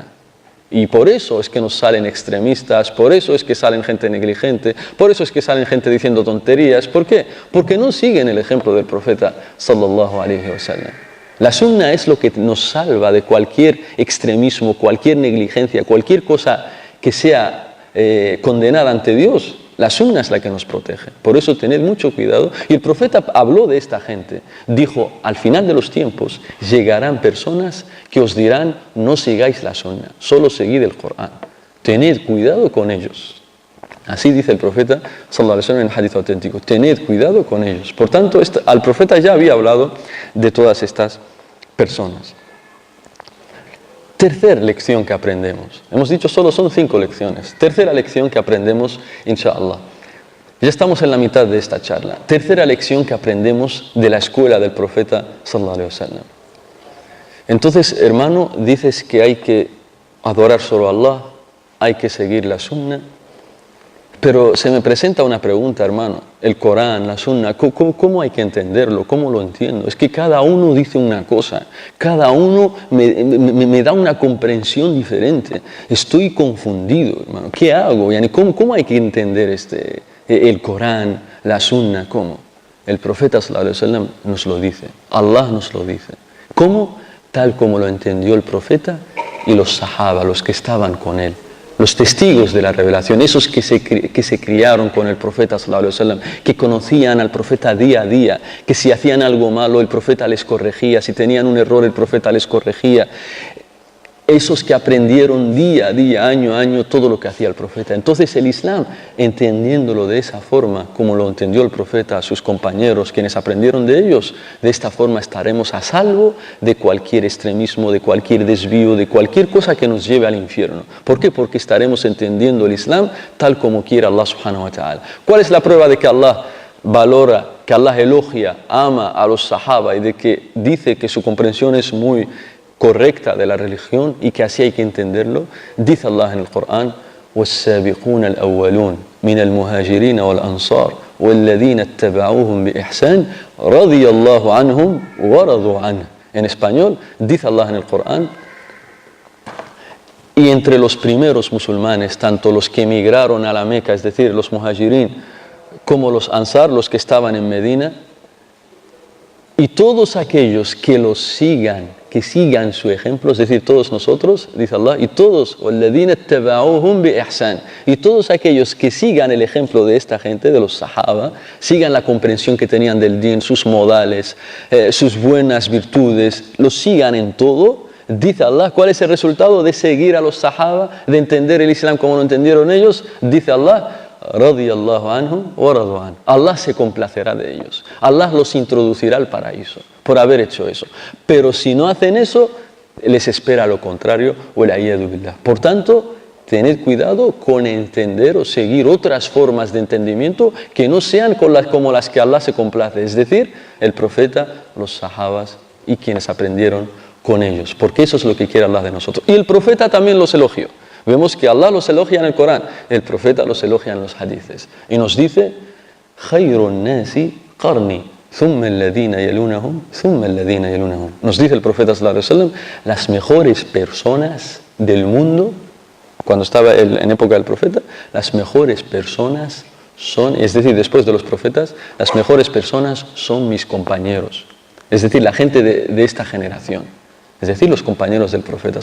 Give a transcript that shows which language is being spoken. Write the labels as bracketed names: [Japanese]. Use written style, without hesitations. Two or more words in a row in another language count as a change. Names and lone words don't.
[Spanish] Y por eso es que nos salen extremistas, por eso es que salen gente negligente, por eso es que salen gente diciendo tonterías. ¿Por qué? Porque no siguen el ejemplo del profeta [Arabic] صلى الله عليه وسلم. [Spanish] La sunna es lo que nos salva de cualquier extremismo, cualquier negligencia, cualquier cosa que sea condenada ante Dios. La sunna es la que nos protege. Por eso tened mucho cuidado. Y el profeta habló de esta gente. Dijo, al final de los tiempos llegarán personas que os dirán, no sigáis la sunna, solo seguid el Corán. Tened cuidado con ellos. Así dice el profeta [Arabic] صلى الله عليه وسلم [Spanish] en el hadith auténtico. Tened cuidado con ellos. Por tanto, al profeta ya había hablado de todas estas personas. Tercera lección que aprendemos. Hemos dicho solo son 5 lecciones. Tercera lección que aprendemos, inshallah. Ya estamos en la mitad de esta charla. Tercera lección que aprendemos de la escuela del profeta [Arabic] صلى الله عليه وسلم. [Spanish] Entonces, hermano, dices que hay que adorar solo a Allah, hay que seguir la sunna. Pero se me presenta una pregunta, hermano. El Corán, la sunna, ¿cómo hay que entenderlo? ¿Cómo lo entiendo? Es que cada uno dice una cosa, cada uno me da una comprensión diferente. Estoy confundido, hermano. ¿Qué hago? ¿Cómo hay que entender el Corán, la sunna? ¿Cómo? El profeta [Arabic] صلى الله عليه وسلم [Spanish] nos lo dice, Allah nos lo dice. ¿Cómo? Tal como lo entendió el profeta y los sahaba, los que estaban con él. Los testigos de la revelación, esos que se criaron con el profeta [Arabic] صلى الله عليه وسلم, [Spanish] que conocían al profeta día a día, que si hacían algo malo el profeta les corregía, si tenían un error el profeta les corregía. Esos que aprendieron día a día, año a año, todo lo que hacía el profeta. Entonces el Islam, entendiéndolo de esa forma, como lo entendió el profeta a sus compañeros, quienes aprendieron de ellos, de esta forma estaremos a salvo de cualquier extremismo, de cualquier desvío, de cualquier cosa que nos lleve al infierno. ¿Por qué? Porque estaremos entendiendo el Islam tal como quiera [Arabic] الله سبحانه وتعالى. [Spanish] ¿Cuál es la prueba de que Allah valora, que Allah elogia, ama a los sahaba y de que dice que su comprensión es muy correcta de la religión y que así hay que entenderlo? Dice Allah en el Corán: [Arabic] والسابقون الأولون من المهاجرين والأنصار والذين اتبعوهم بإحسان رضي الله عنهم ورضوا عنه. [Spanish] En español, dice Allah en el Corán: y entre los primeros musulmanes, tanto los que emigraron a la Meca, es decir, los muhajirín, como los ansar, los que estaban en Medina, y todos aquellos que los sigan, que sigan su ejemplo, es decir, todos nosotros, dice Allah, y todos, [Arabic] وَالَّذِينَ اتَّبَعُوهُمْ بِإِحْسَانٍ, [Spanish] y todos aquellos que sigan el ejemplo de esta gente, de los sahaba, sigan la comprensión que tenían del din, sus modales, sus buenas virtudes, los sigan en todo, dice Allah. ¿Cuál es el resultado de seguir a los sahaba, de entender el Islam como lo entendieron ellos? [Arabic] Dice Allah: رضي الله عنهم ورضوا عن. [Spanish] Allah se complacerá de ellos. Allah los introducirá al paraíso por haber hecho eso. Pero si no hacen eso, les espera lo contrario. [Arabic] والعياذ بالله. [Spanish] Por tanto, tened cuidado con entender o seguir otras formas de entendimiento que no sean como las que Allah se complace. Es decir, el profeta, los sahabas y quienes aprendieron con ellos. Porque eso es lo que quiere Allah de nosotros. Y el profeta también los elogió. Vemos que Allah los elogia en el Corán, el profeta los elogia en los hadices. Y nos dice: [Arabic] خير الناس قرني ثم الذين يلونهم ثم الذين يلونهم. [Spanish] Nos dice el profeta [Arabic] صلى الله عليه وسلم: [Spanish] las mejores personas del mundo, cuando estaba en época del profeta, las mejores personas son, es decir, después de los profetas, las mejores personas son mis compañeros. Es decir, la gente de esta generación. Es decir, los compañeros del profeta.